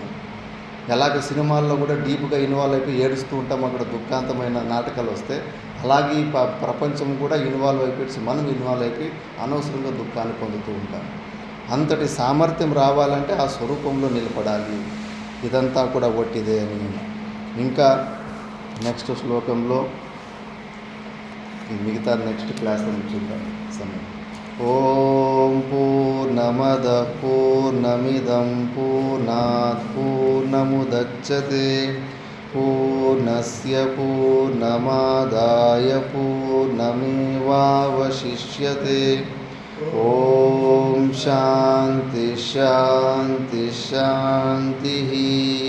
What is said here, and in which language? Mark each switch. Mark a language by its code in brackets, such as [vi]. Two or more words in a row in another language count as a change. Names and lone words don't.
[te] ఎలాగ సినిమాల్లో కూడా డీప్గా ఇన్వాల్వ్ అయిపోయి ఏడుస్తూ ఉంటాం, అక్కడ దుఃఖాంతమైన నాటకాలు వస్తే, అలాగే ఈ ప్రపంచం కూడా ఇన్వాల్వ్ అయిపోయి మనం ఇన్వాల్వ్ అయిపోయి అనవసరంగా దుఃఖాన్ని పొందుతూ ఉంటాం. అంతటి సామర్థ్యం రావాలంటే ఆ స్వరూపంలో నిలబడాలి. ఇదంతా కూడా ఒట్టిదే అని. ఇంకా నెక్స్ట్ శ్లోకంలో మిగతా [en] next class [te] అని చూద్దాం సమయం. [sa] ॐ पूर्णमद पूर्णमिदं पूर्णात् पूर्णमुदच्यते पूर्णस्य पूर्णमादाय पूर्णमेवावशिष्यते. ॐ शान्ति शान्ति शान्ति.